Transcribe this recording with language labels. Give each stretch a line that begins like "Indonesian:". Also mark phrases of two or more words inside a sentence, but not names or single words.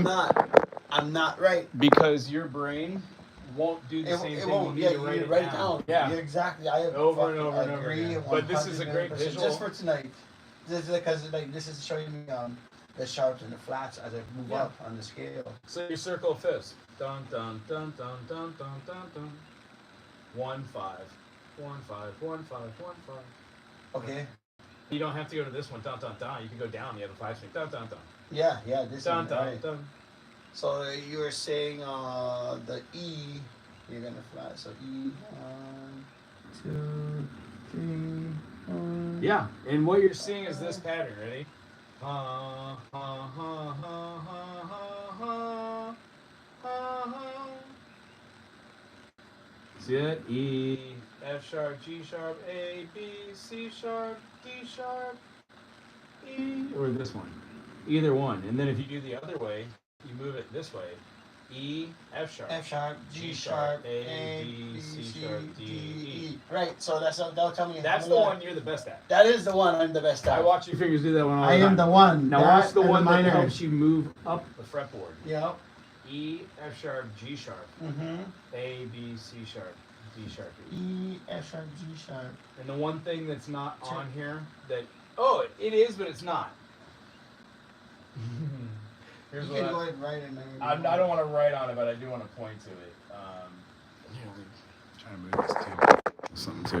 English: I'm not right. Because your brain won't do the same It thing. won't. You Yeah, need to you write need it to write it down. down. Yeah. Exactly. I Over and over and over agree again. But this is a great 100%. visual. Just for tonight. This is because this is showing me the sharps and the flats as I move up on the scale. So your circle of fifths. Dun dun dun dun dun dun dun dun. 1 5. 1 5 1 5 1 5. Okay. You don't have to go to this one, dun dun dun. You can go down the other 5 string. Dun dun dun. Yeah. This Dun one, dun right. dun. So you were saying the E, you're gonna flat. So E, 1, 2, 3, 4. Yeah, and what you're seeing is this pattern. Ready? Ha ha ha ha ha ha ha ha. See it? E, F sharp, G sharp, A, B, C sharp, D sharp, E, or this one. Either one. And then if you do the other way, you move it this way. E, F sharp, G sharp, A, B, C sharp, D, E. Right. So that'll tell me. That's the one you're the best at. That is the one I'm the best at. I watch your fingers do that one all the I time. am the one. Now watch the one that helps you move up the fretboard. Yep. E, F sharp, G sharp, Mm-hmm. A, B, C sharp, D sharp, E. E, F sharp, G sharp. And the one thing that's not on here that, oh, it is, but it's not. Here's You what can go ahead and write it. I don't want to write on it, but I do want to point to it. Trying to move this too. Something too.